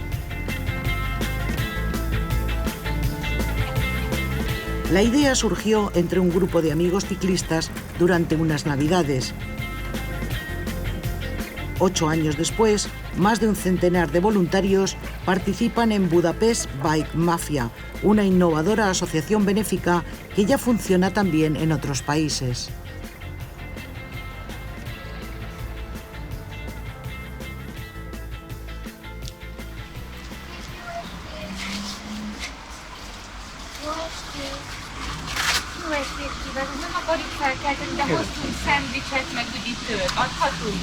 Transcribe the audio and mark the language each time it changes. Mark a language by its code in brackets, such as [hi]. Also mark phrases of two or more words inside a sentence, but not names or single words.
[es] La idea surgió entre un grupo de amigos ciclistas durante unas Navidades. 8 años después, más de un centenar de voluntarios participan en Budapest Bike Mafia, una innovadora asociación benéfica que ya funciona también en otros países. [hu] Nem akarjuk felkelteni, de hoztunk szendvicset, meg üdítőt, adhatunk.